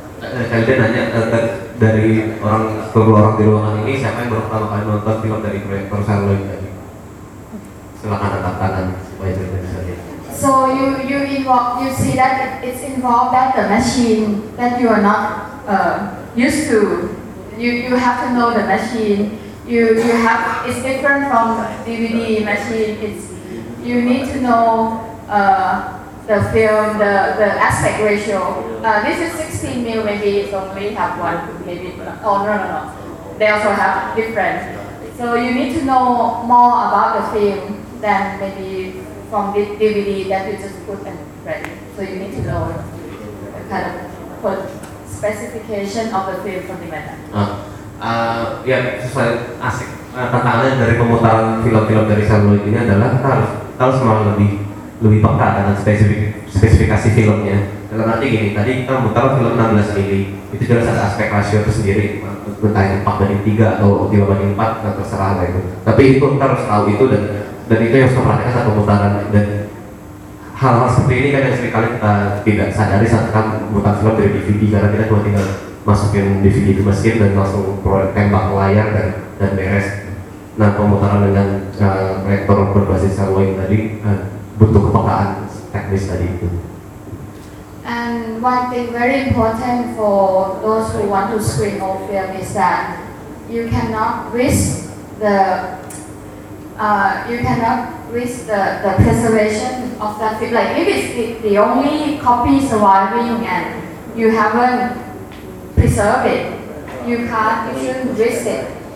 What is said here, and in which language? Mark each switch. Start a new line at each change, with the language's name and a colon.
Indonesian: Kalian nanya dari orang beberapa orang di ruangan ini, siapa yang pertama kali nonton film dari proyektor saya lagi tadi? Silakan angkat tangan supaya saya bisa lihat.
English: So you involve, you see that it's involved that the machine that you are not used to. You have to know the machine. You have, it's different from DVD machine. It's, you need to know the film, the aspect ratio. This is 16mm, maybe it's only have one, maybe. Oh no. They also have different. So you need to know more about the film than maybe from the DVD that you just put and ready. So you need to know the kind of put specification of the film from the matter. Sesuai asik.
Indonesian: Tantangan dari pemutaran film-film dari seluloid ini adalah kita harus semakin lebih peka dengan spesifikasi filmnya. Dalam arti gini, tadi kita memutar film 16mm, itu jelas ada aspek rasio tersendiri, entah yang 4:3 atau 5:4, dan terserah lah itu. Tapi itu kita harus tahu itu, dan itu yang harus memperhatikan saat pemutaran. Dan hal-hal seperti ini kan yang seringkali kita tidak sadari saat kita memutar film dari DVD, karena kita cuma tinggal masukin DVD ke mesin dan langsung tembak layar dan beres. Nah, pemutaran dengan proyektor berbasis seluloid tadi butuh kepekaan teknis tadi itu.
English: And one thing very important for those who want to screen old film is that you cannot risk the preservation of that film. Like if it's the only copy surviving and you haven't preserved it, you shouldn't risk it.